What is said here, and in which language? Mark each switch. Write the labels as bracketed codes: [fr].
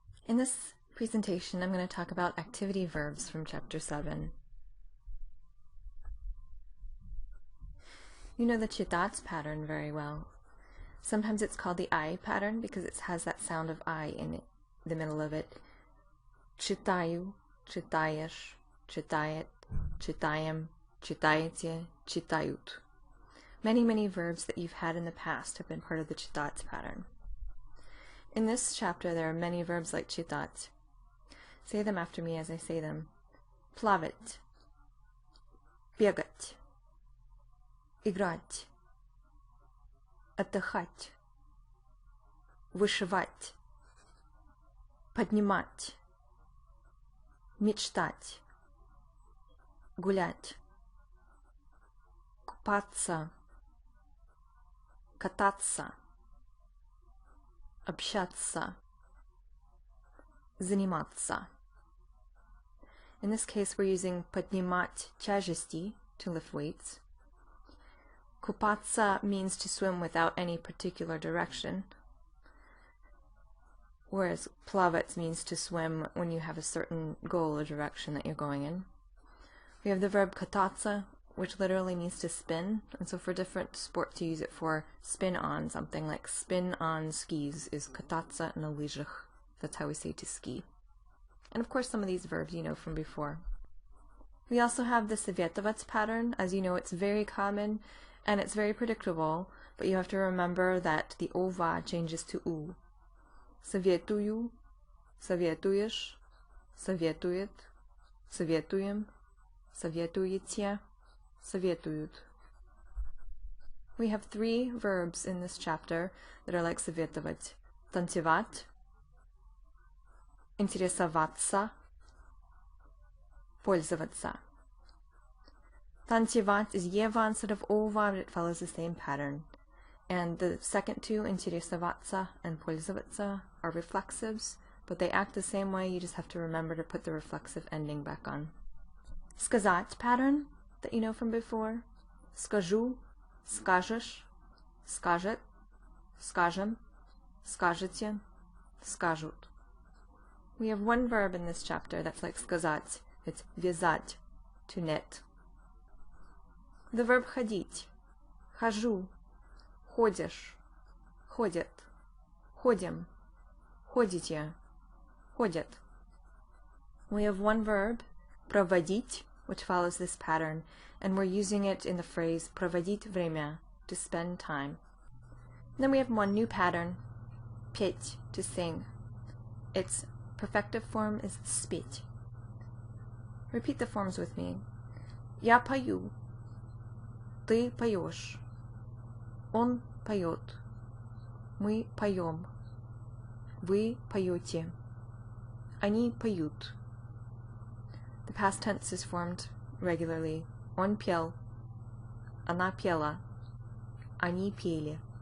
[en] In this presentation, I'm going to talk about activity verbs from Chapter 7. You know the читать pattern very well. Sometimes it's called the I pattern because it has that sound of I in the middle of it. [ru] Читаю, читаешь, читает, читаем, читаете, читают. [en] Many verbs that you've had in the past have been part of the читать pattern. In this chapter, there are many verbs like читать. Say them after me as I say them. [ru] Плавать, бегать, играть, отдыхать, вышивать, поднимать, мечтать, гулять, купаться, кататься, общаться, заниматься. [en] In this case, we're using [ru] поднимать тяжести, [en] to lift weights. Купаться means to swim without any particular direction, whereas плавать means to swim when you have a certain goal or direction that you're going in. We have the verb кататься, which literally means to spin, and so for different sports you use it for spin on something, like spin on skis is [ru] кататься на лыжах. [en] That's how we say to ski. And of course some of these verbs you know from before. We also have the советовать pattern. As you know, it's very common and it's very predictable, but you have to remember that the ova changes to u. [ru] Советую, советуешь, советует, советуем, советуете, советуют. [en] We have 3 verbs in this chapter that are like советовать. [ru] Танцевать, интересоваться, пользоваться. [en] Танцевать is Eva instead of ova, but it follows the same pattern. And the second 2, интересоваться and пользоваться, are reflexives, but they act the same way, you just have to remember to put the reflexive ending back on. Сказать pattern that you know from before. [ru] Скажу, скажешь, скажет, скажем, скажете, скажут. [en] We have one verb in this chapter that's like сказать. It's вязать, to knit. The verb ходить. [ru] Хожу, ходишь, ходит, ходим, ходите, ходят. [en] We have one verb, проводить, which follows this pattern, and we're using it in the phrase [ru] проводить время, [en] to spend time. Then we have one new pattern, петь, to sing. Its perfective form is спеть. Repeat the forms with me. [ru] Я пою, ты поешь, он поет, мы поем, вы поете, они поют. [en] The past tense is formed regularly. [ru] Он пел, она пела, они пели.